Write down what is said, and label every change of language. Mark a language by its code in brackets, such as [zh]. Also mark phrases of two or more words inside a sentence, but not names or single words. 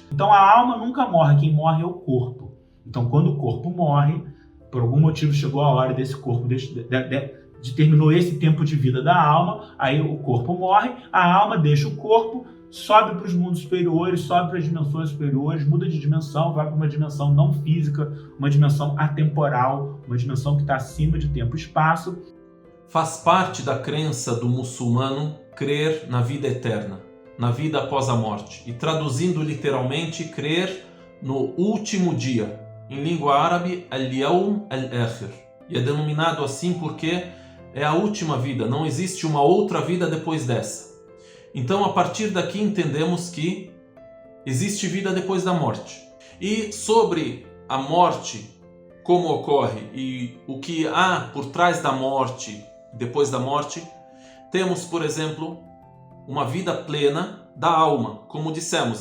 [pt] Então a alma nunca morre, quem morre é o corpo. Então quando o corpo morre, por algum motivo chegou a hora desse corpo determinou esse tempo de vida da alma, aí o corpo morre, a alma deixa o corpo, sobe para os mundos superiores, sobe para as dimensões superiores, muda de dimensão, vai para uma dimensão não física, uma dimensão atemporal, uma dimensão que está acima de tempo e espaço. Faz parte da crença do muçulmano crer na vida eterna, na vida após a morte, e traduzindo literalmente, crer no último dia. Em língua árabe, [ar] اليوم الآخر. [pt] E é denominado assim porque é a última vida, não existe uma outra vida depois dessa. Então, a partir daqui, entendemos que existe vida depois da morte. E sobre a morte, como ocorre e o que há por trás da morte, depois da morte, temos, por exemplo, uma vida plena da alma, como dissemos.